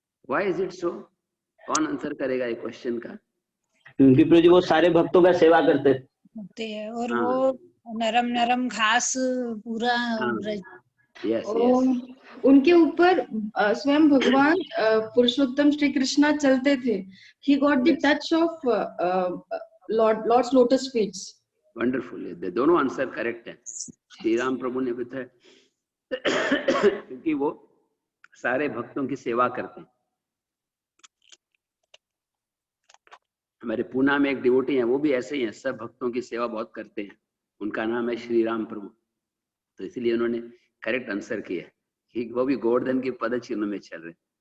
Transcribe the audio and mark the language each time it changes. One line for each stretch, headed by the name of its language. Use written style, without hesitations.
English: Why is it so?
Hindi: कौन answer करेगा ये क्वेश्चन का? क्योंकि प्रभु जी वो सारे भक्तों का सेवा करते हैं और वो नरम नरम घास पूरा
English: yes
Hindi: उनके ऊपर स्वयं भगवान पुरुषोत्तम श्री कृष्णा चलते थे।
English: He got the touch of Lord's lotus feet.
Hindi: Wonderful. दोनों आंसर करेक्ट है। श्री राम प्रभु ने बताया क्योंकि वो सारे भक्तों की सेवा करते हैं। हमारे पूना में एक डिवोटी हैं, वो भी ऐसे ही हैं, सब भक्तों की सेवा बहुत करते हैं। उनका नाम है श्री राम प्रभु। तो इसलिए उन्होंने करेक्ट आंसर किया कि वो भी गोवर्धन के पद चिन्ह में चल रहे।